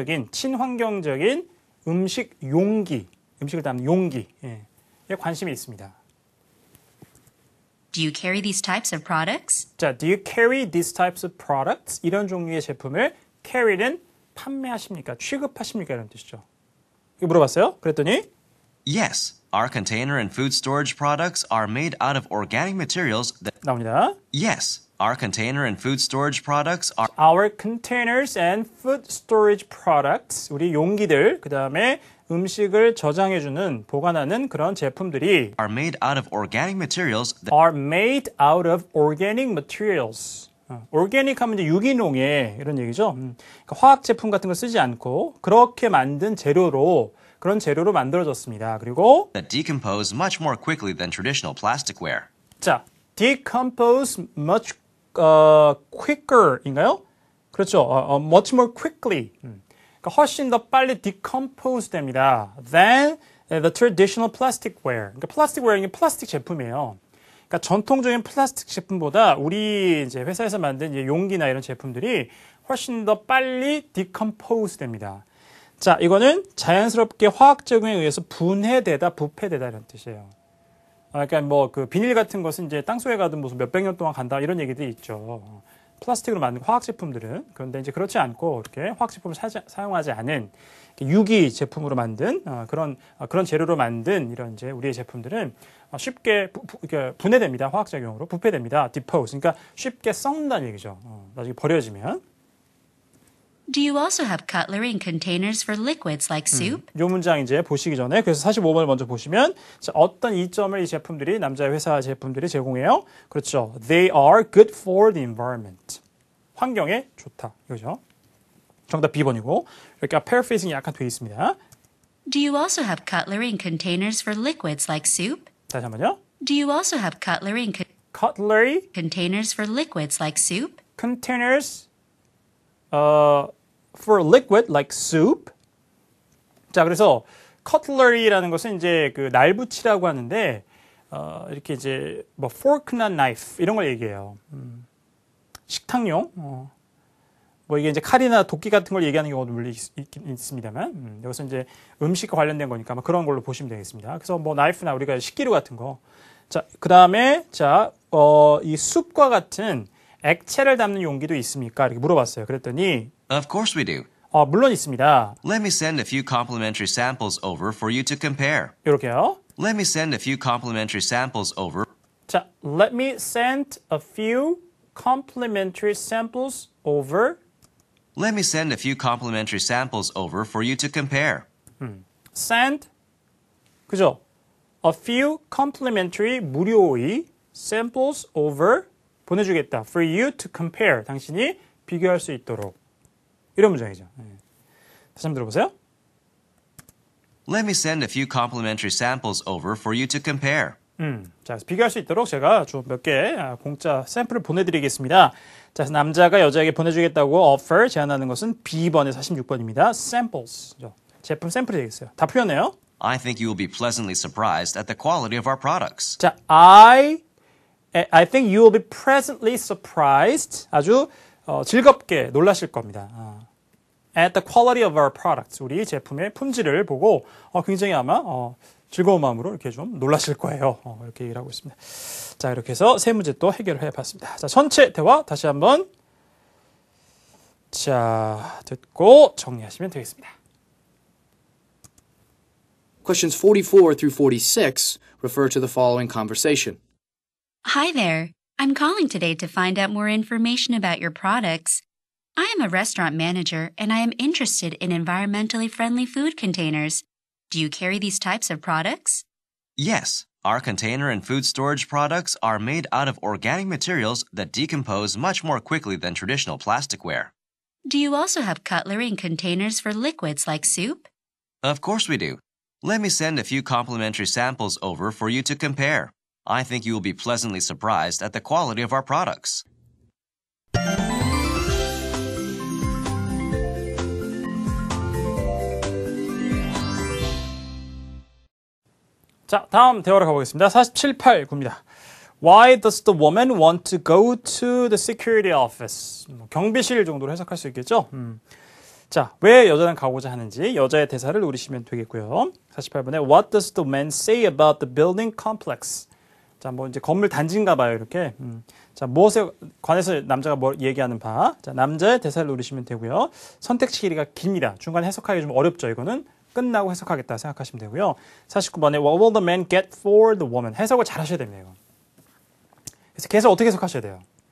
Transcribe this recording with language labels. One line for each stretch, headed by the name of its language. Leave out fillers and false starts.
Korean: 친환경적인 음식 용기, 음식을 담는 용기에 관심이 있습니다.
English: Do you carry these types of products? 자, do you carry these types of products?
Korean: 이런 종류의 제품을 carry는 판매하십니까? 취급하십니까? 이런 뜻이죠. 이거 물어봤어요. 그랬더니
English: Yes, our container and food storage products are made out of organic materials that...
Korean: 나옵니다.
English: Yes, our container and food storage products are... Our containers and food storage products.
Korean: 우리 용기들, 그 다음에 음식을 저장해주는, 보관하는 그런 제품들이
English: are made out of organic materials that... are made out of organic materials.
Korean: organic 하면 이제 유기농의 이런 얘기죠. 그러니까 화학 제품 같은 거 쓰지 않고 그렇게 만든 그런 재료로 만들어졌습니다. 그리고
English: that decompose much more quickly than traditional plasticware. 자, decompose much quicker인가요?
Korean: 그렇죠.
English: much more quickly.
Korean: 그러니까 훨씬 더 빨리 decompose 됩니다.
English: than the traditional plasticware.
Korean: 그러니까 plasticware는 플라스틱 제품이에요. 그러니까 전통적인 플라스틱 제품보다 우리 이제 회사에서 만든 이제 용기나 이런 제품들이 훨씬 더 빨리 decompose 됩니다. 자, 이거는 자연스럽게 화학 작용에 의해서 분해되다, 부패되다 이런 뜻이에요. 그러니까 뭐 그 비닐 같은 것은 이제 땅속에 가든 무슨 몇백 년 동안 간다 이런 얘기들이 있죠. 플라스틱으로 만든 화학 제품들은. 그런데 이제 그렇지 않고 이렇게 화학 제품을 사용하지 않은 유기 제품으로 만든 그런 재료로 만든 이런 이제 우리의 제품들은 쉽게 분해됩니다. 화학 작용으로 부패됩니다.
English: decompose.
Korean: 그러니까 쉽게 썩는다는 얘기죠. 나중에 버려지면.
English: Do you also have cutlery and containers for liquids like soup?
Korean: 이 문장 이제 보시기 전에 그래서 45번을 먼저 보시면 자, 어떤 이점을 이 제품들이 남자의 회사 제품들이 제공해요? 그렇죠.
English: They are good for the environment.
Korean: 환경에 좋다. 이거죠. 정답 B번이고 이렇게 paraphrasing이 약간 돼 있습니다.
English: Do you also have cutlery and containers for liquids like soup?
Korean: 다시 한번요.
English: Do you also have cutlery and Cutlery containers for liquids like soup? containers for liquid like soup.
Korean: 자, 그래서 cutlery라는 것은 이제 그 날붙이라고 하는데 이렇게 이제 뭐 fork나 knife 이런 걸 얘기해요. 식탁용. 뭐 이게 이제 칼이나 도끼 같은 걸 얘기하는 경우도 물론 있습니다만 여기서 이제 음식과 관련된 거니까 뭐 그런 걸로 보시면 되겠습니다. 그래서 뭐 나이프나 우리가 식기류 같은 거. 자, 그다음에 자, 이 숲과 같은 액체를 담는 용기도 있습니까? 이렇게 물어봤어요. 그랬더니
English: Of course we do.
Korean: 물론 있습니다.
English: Let me send a few complimentary samples over for you to compare.
Korean: 이렇게요.
English: Let me send a few complimentary samples over. 자, let me send a few complimentary samples over. Let me send a few complimentary samples over for you to compare.
Korean: send, 그죠?
English: A few complimentary
Korean: 무료의
English: samples over
Korean: 보내주겠다.
English: For you to compare.
Korean: 당신이 비교할 수 있도록. 이런 문장이죠. 다시 한번 들어보세요.
English: Let me send a few complimentary samples over for you to compare.
Korean: 자, 그래서 비교할 수 있도록 제가 좀 몇 개 공짜 샘플을 보내드리겠습니다. 자, 그래서 남자가 여자에게 보내주겠다고 offer 제안하는 것은 B번에 46번입니다. samples. 제품 샘플이 되겠어요. 다 풀렸네요.
English: I think you will be pleasantly surprised at the quality of our products. 자, I think you will be pleasantly surprised.
Korean: 아주 즐겁게 놀라실 겁니다.
English: At the quality of our products.
Korean: 우리 제품의 품질을 보고 굉장히 아마 즐거운 마음으로 이렇게 좀 놀라실 거예요. 이렇게 얘기를 하고 있습니다. 자, 이렇게 해서 세 문제 또 해결을 해봤습니다. 자, 전체 대화 다시 한번 자, 듣고 정리하시면 되겠습니다.
English: Questions 44 through 46 refer to the following conversation. Hi there. I'm calling today to find out more information about your products. I am a restaurant manager and I am interested in environmentally friendly food containers. Do you carry these types of products? Yes, our container and food storage products are made out of organic materials that decompose much more quickly than traditional plasticware. Do you also have cutlery and containers for liquids like soup? Of course we do. Let me send a few complimentary samples over for you to compare. I think you will be pleasantly surprised at the quality of our products.
Korean: 자, 다음 대화로 가보겠습니다. 47, 8, 9입니다.
English: Why does the woman want to go to the security office?
Korean: 경비실 정도로 해석할 수 있겠죠? 자, 왜 여자는 가고자 하는지 여자의 대사를 노리시면 되겠고요.
English: 48번에 What does the man say about the building complex?
Korean: 자, 뭐 이제 건물 단지인가 봐요, 이렇게. 자, 무엇에 관해서 남자가 뭘 얘기하는 바. 자, 남자의 대사를 노리시면 되고요. 선택지 길이가 깁니다. 중간에 해석하기 좀 어렵죠, 이거는. 끝나고 해석하겠다 생각하시면 되고요.
English: 49번에 What will the man get for the woman?
Korean: 해석을 잘 하셔야 됩니다, 이거. 그래서 계속 어떻게 해석하셔야 돼요?